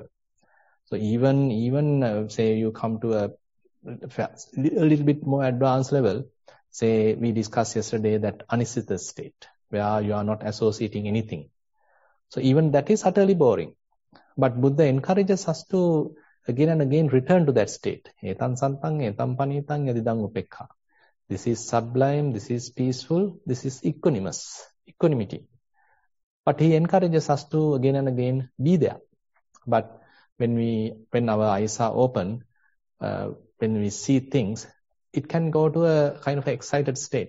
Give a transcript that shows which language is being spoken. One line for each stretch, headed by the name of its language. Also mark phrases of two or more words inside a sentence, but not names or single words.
English: So even say you come to a little bit more advanced level, say we discussed yesterday that anisita state, where you are not associating anything. So even that is utterly boring. But Buddha encourages us to again and again return to that state.
Pali: Etam santang, etam panitang, yadidang upekha.
English: This is sublime, this is peaceful, this is equanimity. But he encourages us to again and again be there. But when our eyes are open, when we see things, it can go to a kind of excited state.